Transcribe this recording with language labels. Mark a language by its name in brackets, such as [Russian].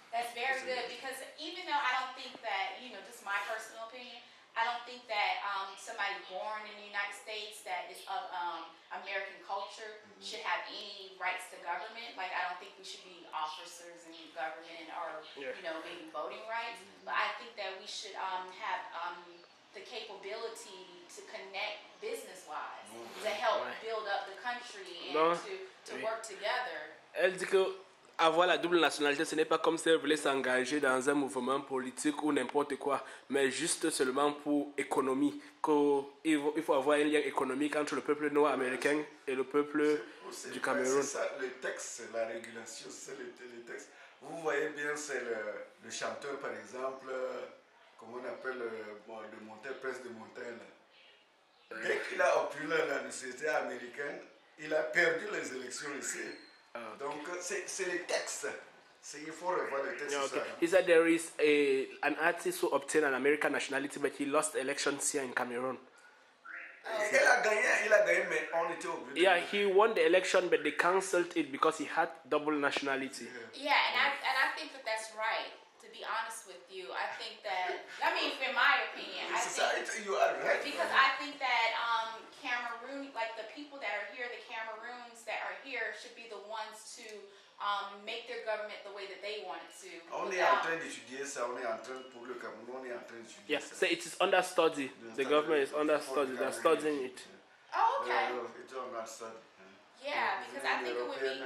[English] That's very good, because even though I don't think that, just my personal opinion, I don't think that somebody born in the United States that is of American culture should have any rights to government. Like, I don't think we should be officers in government or, maybe voting rights. But I think that we should have the capability to connect business-wise, to help build up the country and to work together. [French] Elle dit que avoir la double nationalité, ce n'est pas comme si elle voulait s'engager dans un mouvement politique ou n'importe quoi, mais juste seulement pour économie. Il faut avoir un lien économique entre le peuple noir américain et le peuple du Cameroun. C'est ça, le texte, la régulation, c'est le texte. Vous voyez bien, c'est le chanteur, par exemple, comment on appelle, de Montagne, Prince de Montagne. Dès qu'il a obtenu la nationalité américaine, il a perdu les élections ici. Donc, c'est les textes. Il faut revoir les textes. [English] Okay. He said there is an artist who obtained an American nationality, but he lost elections here in Cameroon. [French] Il a gagné, mais on était obligé. [English] Yeah, he won the election, but they cancelled it because he had double nationality. Yeah, and I think that that's right. To be honest with you, I think that, in my opinion, you are right. Because I think that Cameroon, like the people that are here, the Cameroons that are here, should be the ones to make their government the way that they want it to. [French] On est en train d'étudier ça, on est en train, pour le Cameroun, on est en train d'étudier ça. [English] So it is under study. The government is under study. They're studying it. Oh, okay. It's under study. Yeah, because I think it would be.